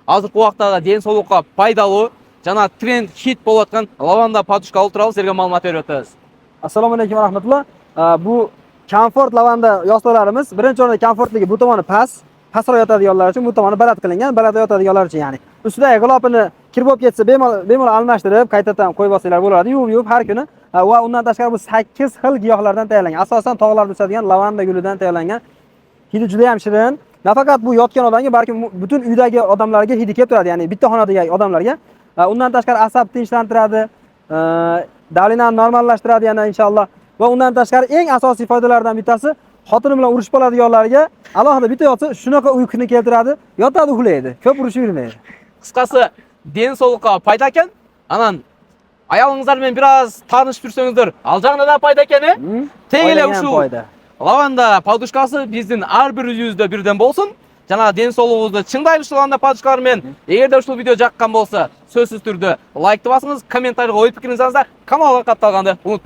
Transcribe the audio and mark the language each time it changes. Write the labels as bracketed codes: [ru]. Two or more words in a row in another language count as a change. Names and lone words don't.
[ky] азыркы убактагы ден соолукка пайдалуу жана тренд хит болуп аткан лаванда подушка тууралуу силерге маалымат берип өтөбүз. [ar] السلام عليكم ورحمة الله. [uz] Bu komfort lavanda yostiqlarimiz. Birinchi o'rinda komfortligi bu tomoni pastroq yotadiganlar uchun, bu tomoni baland qilingan, baland yotadiganlar uchun ya'ni. Ustidagi g'ilofini kirib bo'lib ketsa, bemalol almashtirib, qaytadan qo'yib olsanglar bo'ladi. Yuvib har kuni. Va undan tashqari bu 8 xil giyohlardan tayyorlangan. Asosan tog'larda o'sadigan lavanda gulidan tayyorlangan. Hidi juda ham shirin. Nafaqat bu yotgan odamga, balki butun uydagi odamlarga hidi kelib turadi, ya'ni bitta xonadagi odamlarga. Undan tashqari asab tinchlantiradi, davlenani normallashtiradi yana inshaalloh. Va undan tashqari eng asosiy foydalaridan bittasi xotini bilan urushib qoladiganlarga alohida bitta yotsa shunaqa uyquni keltiradi, yotadi uxlaydi, ko'p urushib yurmaydi. [ky] Кыскасы, ден соолукка пайда экен. Анан аялыңыздар менен бир аз таанышып жүрсөңүздөр, ал жагында да пайда экен, Тең эле ушул лаванда подушкасы биздин ар бир үйүбүздө бирден болсун. Жана ден соолугубузду чыңдайлы ушул лаванда подушкалар менен. Эгерде ушул видео жаккан болсо, сөзсүз түрдө лайкты басыңыз, комментарийге ой пикириңизди жазыңыздар, каналга катталганды унутпаңыз.